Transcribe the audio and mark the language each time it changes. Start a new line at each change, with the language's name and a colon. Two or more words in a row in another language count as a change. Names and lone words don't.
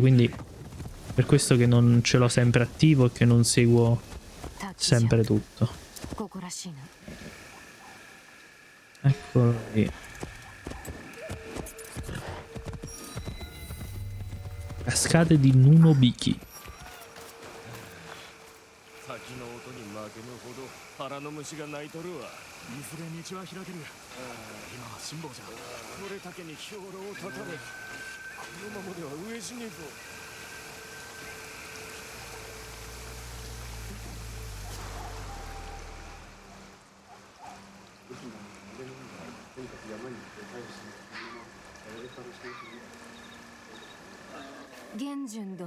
Italian: Quindi per questo che non ce l'ho sempre attivo e che non seguo sempre tutto. Eccolo lì. Cascate di Nunobiki.
Japanese: 腹の虫が鳴いとるわ。いずれ道は開ける。今は辛抱じゃ。これだけに兵糧を断たれ。このままでは飢え死ねぞ。玄順殿。